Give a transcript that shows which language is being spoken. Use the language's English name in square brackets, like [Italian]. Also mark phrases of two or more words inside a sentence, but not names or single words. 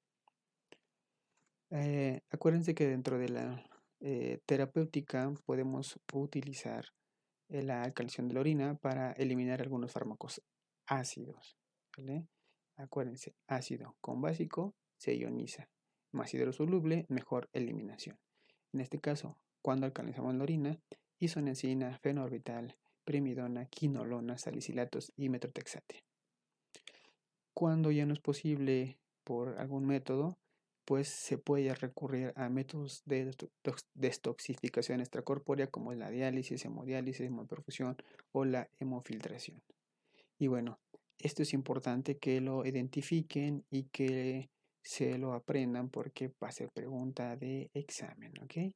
[Spanish] Acuérdense que dentro de la terapéutica podemos utilizar la alcalización de la orina para eliminar algunos fármacos ácidos. ¿vale? Acuérdense, ácido con básico se ioniza, más hidrosoluble, mejor eliminación. En este caso, cuando alcanizamos la orina, isoniazida, fenoorbital, primidona, quinolona, salicilatos y metrotexate. Cuando ya no es posible por algún método, pues se puede recurrir a métodos de destoxificación extracorpórea como la diálisis, hemodiálisis, hemoperfusión o la hemofiltración. Y bueno, esto es importante que lo identifiquen y que se lo aprendan porque va a ser pregunta de examen, ¿ok?